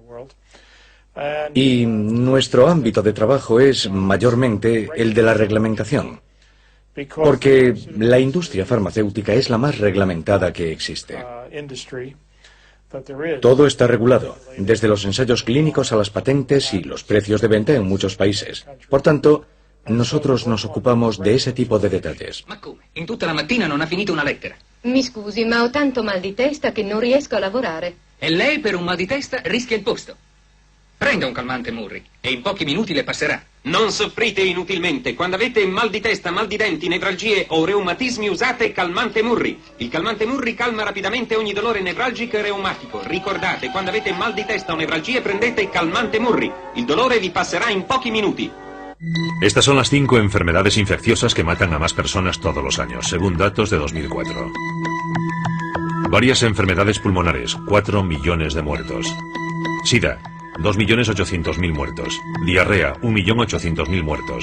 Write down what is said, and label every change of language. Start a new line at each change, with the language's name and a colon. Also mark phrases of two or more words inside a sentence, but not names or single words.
Spanish: Y nuestro ámbito de trabajo es mayormente el de la reglamentación, porque la industria farmacéutica es la más reglamentada que existe. Todo está regulado, desde los ensayos clínicos a las patentes y los precios de venta en muchos países. Por tanto, nosotros nos ocupamos de ese tipo de detalles.
Italian: Ma come? In tutta la mattina non ha finito una lettera. Mi scusi, ma ho tanto mal di testa che non riesco a lavorare. E lei per un mal di testa rischia il posto. Prenda un calmante Murri e in pochi minuti le passerà. Non soffrite inutilmente. Quando avete mal di testa, mal di denti, nevralgie o reumatismi usate calmante Murri. Il calmante Murri calma rapidamente ogni dolore nevralgico e reumatico. Ricordate, quando avete mal di testa o nevralgie prendete calmante Murri. Il dolore vi passerà in pochi minuti.
Spanish: Estas son las 5 enfermedades infecciosas que matan a más personas todos los años, según datos de 2004. Varias enfermedades pulmonares, 4 millones de muertos. SIDA, 2.800.000 muertos. Diarrea, 1.800.000 muertos.